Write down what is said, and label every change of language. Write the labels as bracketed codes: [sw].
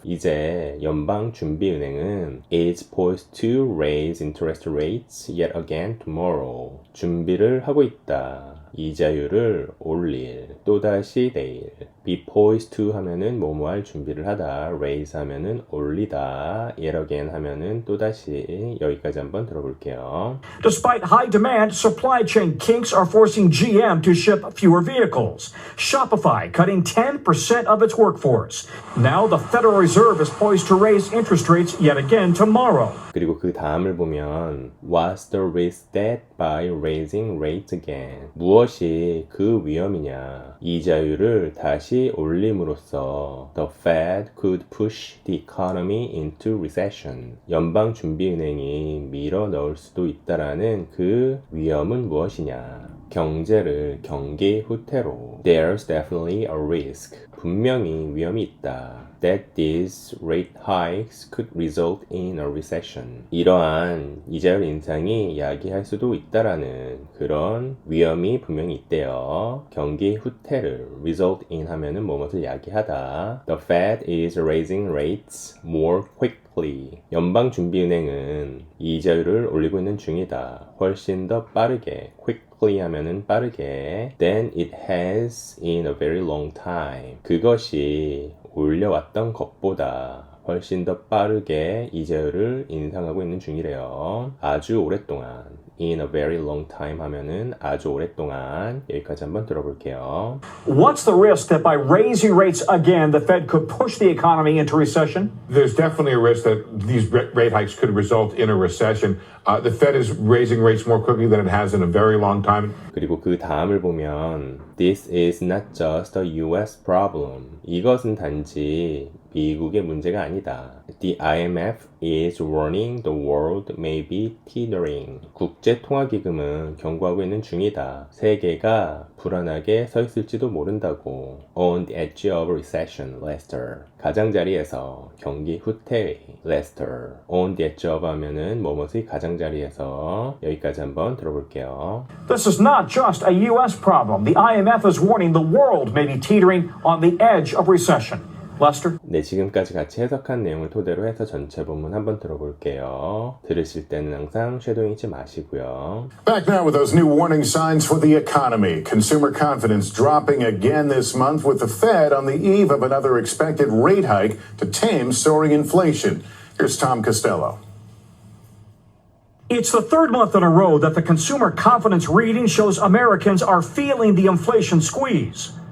[ko] 이제 연방준비은행은 [en] is poised to raise interest rates yet again tomorrow. [ko] 준비를 하고 있다. 이자율을 올릴 또다시 내일. [en] be poised to [ko] 하면은 뭐뭐할 준비를 하다. raise 하면은 올리다. [en] yet again [ko] 하면은 또다시. 여기까지 한번 들어볼게요. [en] Despite high demand, supply chain kinks are forcing GM to ship fewer vehicles. Shopify cutting 10% of its workforce. Now the Federal Reserve is poised to raise interest rates yet again tomorrow. [ko] 그리고 그 다음을 보면 [en] What's the risk that by raising rates again? [ko] 무엇이 그 위험이냐? 이자율을 다시 다시 올림으로써 [en] the Fed could push the economy into recession. [ko] 연방준비은행이 밀어 넣을 수도 있다라는 그 위험은 무엇이냐? 경제를 경기 후퇴로. [en] There's definitely a risk. [ko] 분명히 위험이 있다. [en] That these rate hikes could result in a recession. [ko] 이러한 이자율 인상이 야기할 수도 있다라는 그런 위험이 분명히 있대요. 경기 후퇴를 [en] result in [ko] 하면은 무엇을 야기하다. [en] The Fed is raising rates more quickly. [ko] 연방준비은행은 이자율을 올리고 있는 중이다. 훨씬 더 빠르게. quickly 하면은 빠르게. [en] than it has in a very long time. [ko] 그것이 올려왔던 것보다 훨씬 더 빠르게 이자율을 인상하고 있는 중이래요. 아주 오랫동안. [en] In a very long time 하면은 아주 오랫동안. [ko] 여기까지 한번 들어볼게요. [en] What's the risk that by raising rates again, the Fed could push the economy into recession? There's definitely a risk that these rate hikes could result in a recession. The Fed is raising rates more quickly than it has in a very long time. [ko] 그리고 그 다음을 보면 [en] This is not just a US problem. [ko] 이것은 단지 미국의 문제가 아니다. [en] The IMF is warning the world may be teetering. [ko] 국제통화기금은 경고하고 있는 중이다. 세계가 불안하게 서 있을지도 모른다고. [en] On the edge of recession, Lester. [ko] 가장자리에서 경기 후퇴의 Lester. [en] On the edge of 하면은 뭐뭐의 가장자리에서. [ko] 여기까지 한번 들어볼게요. [en] This is not just a U.S. problem. The IMF is warning the world may be teetering on the edge of recession. Lester? [ko] 네, 지금까지 같이 해석한 내용을 토대로 해서 전체 본문 한번 들어볼게요. 들으실 때는 항상 쉐도잉 잊지 마시고요. [en] Back now with those new warning signs for the economy. Consumer confidence dropping again this month with the Fed on the eve of another expected rate hike to tame soaring inflation. Here's Tom Costello. It's the third month in a row that the consumer confidence reading shows Americans are feeling the inflation squeeze.